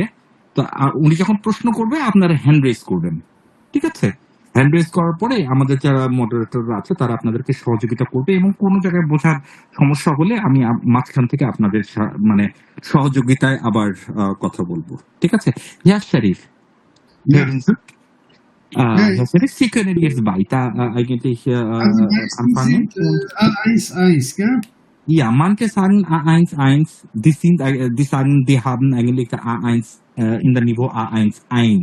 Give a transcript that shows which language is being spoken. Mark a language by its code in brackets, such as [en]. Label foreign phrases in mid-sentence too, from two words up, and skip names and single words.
[bn] তো উনি যখন প্রশ্ন করবে আপনারা [en] hand raise [bn] করবেন, ঠিক আছে? [en] hand raise [bn] করার পরে আমাদের যারা মডারেটররা আছে তারা আপনাদেরকে সহযোগিতা করবে এবং কোনো জায়গায় বোঝার সমস্যা হলে আমি মাঝখান থেকে আপনাদের মানে সহযোগিতায় আবার কথা বলবো, ঠিক আছে? [de] Ja, Sharif, Herr Sharif, Sie können jetzt weiter eigentlich Also, meistens anfangen. sind A1, gell? Ja, manche sagen A1, die sagen, die haben eigentlich A1 in der Niveau A1.